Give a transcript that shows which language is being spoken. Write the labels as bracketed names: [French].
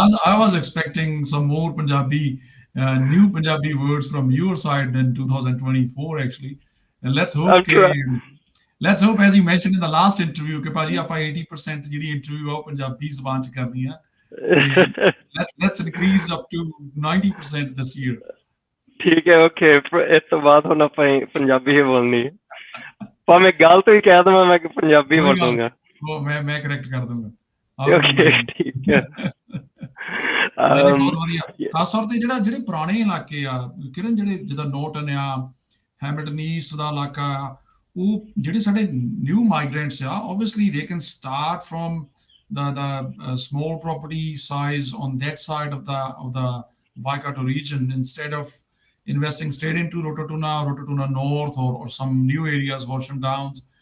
[English] I was expecting some more new Punjabi words from your side in 2024 actually, and let's hope as you mentioned in the last interview [Punjabi] कि भाजी ਆਪਾਂ 80% ਜਿਹੜੀ interview ਆ ਪੰਜਾਬੀ ਜ਼ਬਾਨ ਚ ਕਰਨੀ ਆ. [English] Let's increase up to 90% this year. [Hindi] ठीक है, ओके. इस तो बात होना पंजाबी ही बोलनी है. मैं गलत ही कह दूंगा, मैं पंजाबी बोल दूंगा. वो मैं करेक्ट कर दूंगा. ओके, ठीक है. [Punjabi] ਖਾਸ ਤੌਰ ਤੇ ਜਿਹੜੇ ਪੁਰਾਣੇ ਇਲਾਕੇ ਆ ਕਿਰਨ, ਜਿਹੜੇ ਜਿੱਦਾਂ ਨੋਰਟਨ ਆ, ਹੈਮਿਲਟਨ ਈਸਟ ਦਾ ਇਲਾਕਾ ਆ, ਉਹ ਜਿਹੜੇ ਸਾਡੇ ਨਿਊ ਮਾਈਗ੍ਰੈਂਟਸ ਆ, [English] obviously they can start from the small property size on that side of the Waikato region instead of investing straight into Rototuna North or some new areas, Horsham Downs.